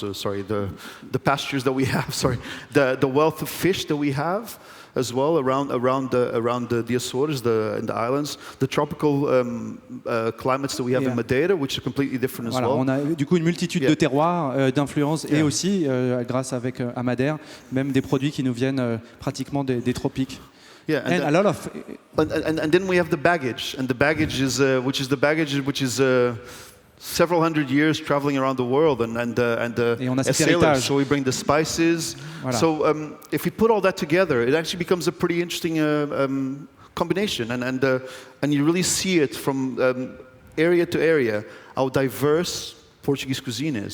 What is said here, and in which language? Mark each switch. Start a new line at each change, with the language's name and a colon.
English: The pastures that we have. The wealth of fish that we have as well around the Açores, in the islands, the tropical climates that we have in Madeira, which are completely different as well.
French: On a du coup une multitude de terroirs, d'influences, et aussi, grâce à Madère, même des produits qui nous viennent pratiquement des tropiques.
English: Yeah, and a lot of. And then we have the baggage, and the baggage is which is several hundred years traveling around the world, and as sailors, so we bring the spices. Voilà. So if we put all that together, it actually becomes a pretty interesting combination, and you really see it from area to area how diverse Portuguese cuisine is.